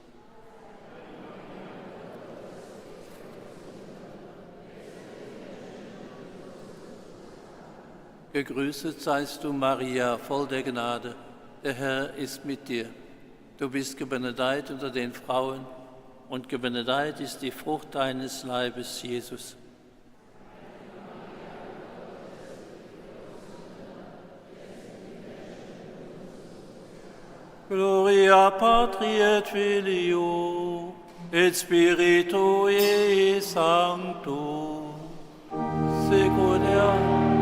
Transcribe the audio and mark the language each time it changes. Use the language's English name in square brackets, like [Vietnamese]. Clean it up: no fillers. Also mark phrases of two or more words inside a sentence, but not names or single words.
[German] Gegrüßet seist du, Maria, voll der Gnade, der Herr ist mit dir. Du bist gebenedeit unter den Frauen und gebenedeit ist die Frucht deines Leibes, Jesus. [Latin] Gloria Patri et Filio et Spiritui Sancto, sicut erat